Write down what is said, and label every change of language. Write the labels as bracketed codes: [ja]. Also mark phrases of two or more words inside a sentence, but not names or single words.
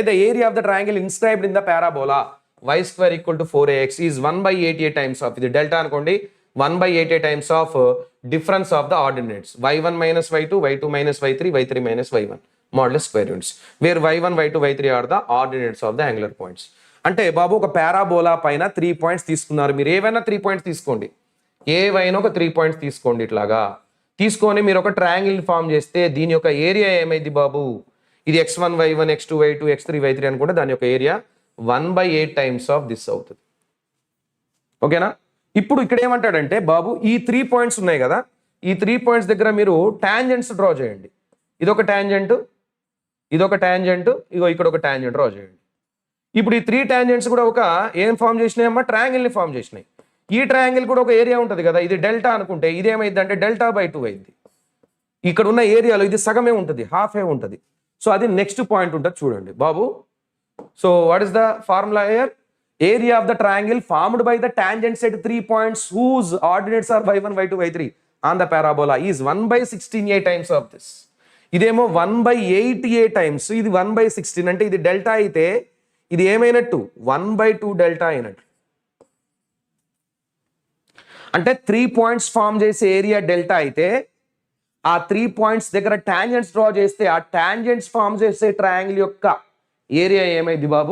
[en] the area of the triangle inscribed in the parabola y² = 4ax is 1/8a times of, [te] ఇది డెల్టా అనుకోండి, [en] 1/8a times of difference of the ordinates y1 - y2, y2 - y3, y3 - y1 modulus square units, where y1, y2, y3 are the ordinates of the angular points. [te] అంటే బాబు ఒక పారాబోలా పైన 3 పాయింట్స్ తీసుకున్నారు. మీరు ఏవైనా 3 పాయింట్స్ తీసుకోండి, ఏవైనా ఒక 3 పాయింట్స్ తీసుకోండి. ఇట్లాగా తీసుకొని మీరు ఒక [en] triangle form [te] చేస్తే దీని యొక్క ఏరియా ఏమైంది బాబు? ఇది x1 y1, x2 y2, x3 y3 అనుకుంటే దాని యొక్క ఏరియా 1/8 [en] times of this [te] అవుతుంది. ఓకేనా? ఇప్పుడు ఇక్కడ ఏమంటాడంటే బాబు, ఈ 3 పాయింట్స్ ఉన్నాయి కదా, ఈ 3 పాయింట్స్ దగ్గర మీరు [en] tangents draw [te] చేయండి. ఇదొక టాంజెంట్, ఇదొక టాంజెంట్, ఇగో ఇక్కడ ఒక [en] tangent draw [te] చేయండి. ఇప్పుడు ఈ 3 టాంజెంట్స్ కూడా ఒక ఏం ఫామ్ చేసినాయి అమ్మా? ట్రయాంగిల్ని ఫామ్ చేసినాయి. ఈ ట్రయాంగిల్ కూడా ఒక ఏరియా ఉంటుంది కదా, ఇది డెల్టా అనుకుంటే ఇది ఏమైంది అంటే డెల్టా/2 అయింది. ఇక్కడ ఉన్న ఏరియాలో ఇది సగమే ఉంటుంది, హాఫే ఉంటుంది. సో అది [en] next point [te] ఉంటుంది చూడండి బాబు. [en] so what is the formula here? area of the triangle formed by the tangents at 3 points whose ordinates are y1, y2, y3 on the parabola is 1/16a times of this. [te] ఇదేమో 1/8a టైమ్స్, ఇది 1/16. అంటే ఇది డెల్టా అయితే ఇది ఏమైనట్టు? 1/2 డెల్టా అయినట్టు. అంటే 3 [en] points form [te] చేసే ఏరియా డెల్టా అయితే ఆ 3 పాయింట్స్ దగ్గర [en] tangents draw [te] చేస్తే ఆ [en] tangents form [te] చేసే ట్రయాంగిల్ యొక్క ఏరియా ఏమైంది బాబు?